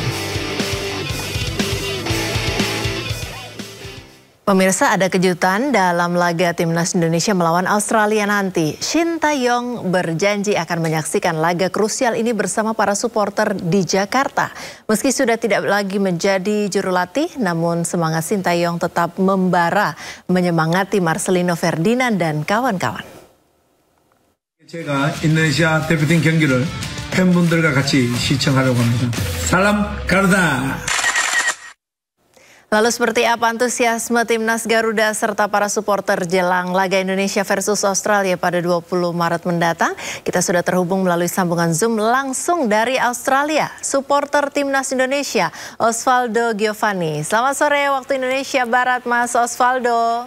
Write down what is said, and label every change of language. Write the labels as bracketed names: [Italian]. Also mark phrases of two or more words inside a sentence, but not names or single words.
[Indonesian] Pemirsa, ada kejutan dalam laga Timnas Indonesia melawan Australia nanti. Shin Tae-yong berjanji akan menyaksikan laga krusial ini bersama para supporter di Jakarta. Meski sudah tidak lagi menjadi juru latih, namun semangat Shin Tae-yong tetap membara menyemangati Marcelino Ferdinand dan kawan-kawan. [Korean] 제가 인도네시아 대표팀 경기를 팬분들과 같이 시청하려고 합니다. 사람 가르다. [Indonesian] Lalu seperti apa antusiasme Timnas Garuda serta para supporter jelang laga Indonesia versus Australia pada 20 Maret mendatang? Kita sudah terhubung melalui sambungan Zoom langsung dari Australia. Supporter Timnas Indonesia, Osvaldo Giovanni. Selamat sore waktu Indonesia Barat, Mas Osvaldo.